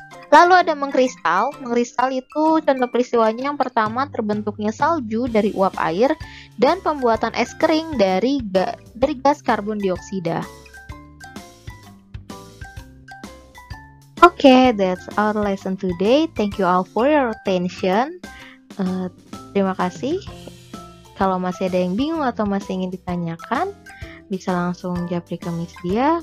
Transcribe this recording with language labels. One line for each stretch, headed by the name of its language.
Indonesian: Lalu ada mengkristal. Mengkristal itu contoh peristiwanya yang pertama terbentuknya salju dari uap air dan pembuatan es kering dari gas karbon dioksida.
English: Oke, that's our lesson today. Thank you all for your attention.
Indonesian: Terima kasih. Kalau masih ada yang bingung atau masih ingin ditanyakan, bisa langsung japri ke Miss Dia.